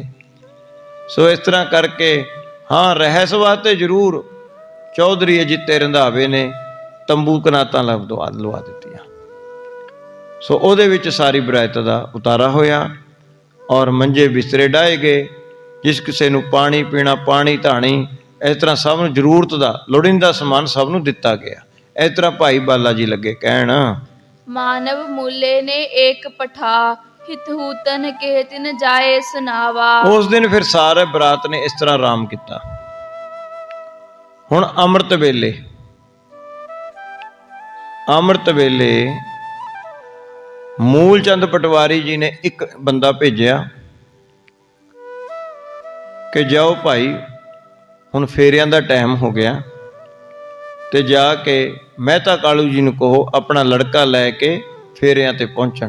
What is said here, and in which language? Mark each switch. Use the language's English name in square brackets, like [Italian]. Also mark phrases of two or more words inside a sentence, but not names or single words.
[Punjabi] ਸੋ ਇਸ ਤਰ੍ਹਾਂ ਕਰਕੇ ਹਾਂ, ਰਹਿਸ ਵਾਸਤੇ ਜ਼ਰੂਰ ਚੌਧਰੀ ਅਜੀਤੇ ਰੰਧਾਵੇ ਨੇ ਤੰਬੂ ਕਨਾਤਾਂ ਲਵਾ ਦਿੱਤੀਆਂ। ਸੋ ਉਹਦੇ ਵਿੱਚ ਸਾਰੀ ਬਰਾਤ ਦਾ ਉਤਾਰਾ ਹੋਇਆ, ਔਰ ਮੰਜੇ ਬਿਸਤਰੇ ਡਾਹੇ ਗਏ। ਜਿਸ ਕਿਸੇ ਨੂੰ ਪਾਣੀ ਪੀਣਾ, ਪਾਣੀ ਧਾਣੀ, ਇਸ ਤਰ੍ਹਾਂ ਸਭ ਨੂੰ ਜ਼ਰੂਰਤ ਦਾ ਲੋੜੀਂਦਾ ਸਮਾਨ ਸਭ ਨੂੰ ਦਿੱਤਾ ਗਿਆ। ਇਸ ਤਰ੍ਹਾਂ ਭਾਈ ਬਾਲਾ ਜੀ ਲੱਗੇ ਕਹਿਣ। [Hindi] मानव मूले ने एक पठा हित हूतन के तिन जाए सुनावा। [Punjabi] ਉਸ ਦਿਨ ਫਿਰ ਸਾਰੇ ਬਰਾਤ ਨੇ ਇਸ ਤਰ੍ਹਾਂ ਆਰਾਮ ਕੀਤਾ। ਹੁਣ ਅੰਮ੍ਰਿਤ ਵੇਲੇ ਮੂਲ ਚੰਦ ਪਟਵਾਰੀ ਜੀ ਨੇ ਇੱਕ ਬੰਦਾ ਭੇਜਿਆ ਕਿ ਜਾਓ ਭਾਈ, ਹੁਣ ਫੇਰਿਆਂ ਦਾ ਟਾਈਮ ਹੋ ਗਿਆ, ਤੇ ਜਾ ਕੇ ਮਹਿਤਾ ਕਾਲੂ ਜੀ ਨੂੰ ਕਹੋ ਆਪਣਾ ਲੜਕਾ ਲੈ ਕੇ ਫੇਰਿਆਂ ਤੇ ਪਹੁੰਚਣ।